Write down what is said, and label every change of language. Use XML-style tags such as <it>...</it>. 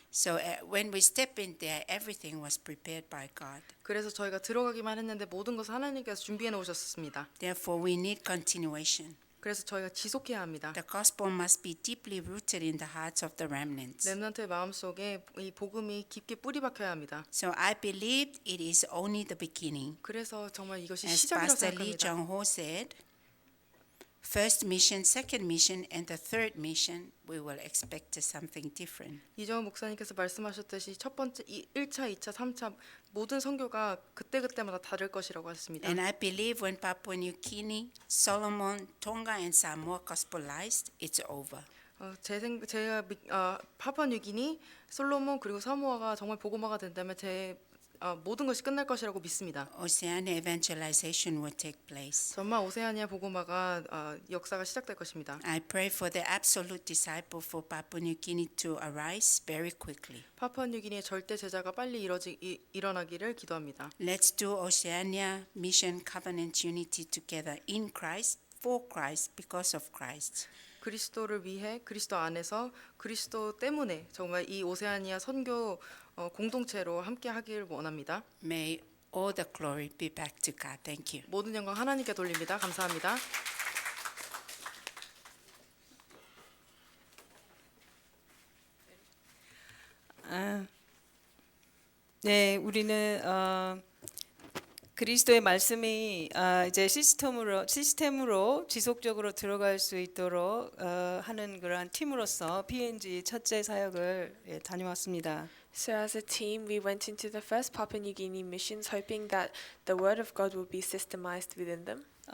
<en>So when we step in there, everything was prepared by God.</en> <ko>그래서 저희가 들어가기만 했는데 모든 것을 하나님께서 준비해 놓으셨습니다.</ko> <en>Therefore, we need continuation.</en> <ko>그래서 저희가 지속해야 합니다.</ko> <en>The gospel must be deeply rooted in the hearts of the remnants.</en> <ko>렘넌트의 마음속에 이 복음이 깊게 뿌리 박혀야 합니다.</ko> <en>So I believe it is only the beginning.</en> <ko>그래서 정말 이것이</ko> <en>As</en> <ko>시작이라고</ko> <en>Pastor Lee</en> <ko>생각합니다.</ko> <en>Jong-ho said, first mission, second mission, and the third mission, we will expect something different.</en> <ko>이정훈 목사님께서 말씀하셨듯이 첫 번째 1차, 2차, 3차 모든 선교가 그때그때마다 다를 것이라고 하셨습니다.</ko> <en>And I believe when Papua New Guinea, Solomon, Tonga, and Samoa gospelized, it's over.</en> <ko>제가 파푸아뉴기니, 솔로몬 그리고 사모아가 정말 복음화가 된다면 모든 것이 끝날 것이라고 믿습니다.</ko> <en>Oceania evangelization will take place.</en> <ko>정말 오세아니아 복음화가 역사가 시작될 것입니다.</ko> <en>I pray for the absolute disciple for Papua New Guinea to arise very quickly.</en> <ko>파푸아뉴기니의 절대 제자가 빨리 일어나기를 기도합니다.</ko> <en>Let's do Oceania mission covenant unity together in Christ, for Christ, because of Christ.</en> <ko>그리스도를 위해 그리스도 안에서 그리스도 때문에 정말 이 오세아니아 선교 공동체로 함께 하길 원합니다.</ko> <en>May all the glory be back to God. Thank you.</en> <ko>모든 영광 하나님께 돌립니다. 감사합니다. 네, 우리는 그리스도의 말씀이 이제 시스템으로 지속적으로 들어갈 수 있도록 하는 그러한 팀으로서 PNG 첫째 사역을 다녀왔습니다.</ko> <en>So as a team, we went into the first Papua New Guinea missions, hoping that the Word of God will be systemized within them.</en>